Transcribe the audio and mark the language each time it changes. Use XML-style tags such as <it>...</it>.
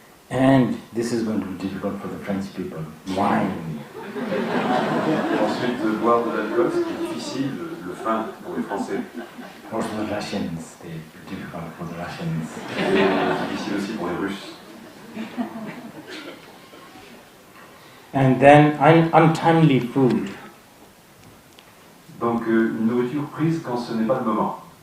<en>And this is going to be difficult for the French people. Wine.</en> <fr>Ensuite, boire de l'alcool, c'est difficile, le vin pour les Français.</fr> <en>Also the Russians, they're difficult for the Russians.</en> <fr>C'est difficile aussi pour les Russes.</fr> <en>And then untimely food.</en> <fr>Donc, une nourriture prise quand ce n'est pas le moment.</fr>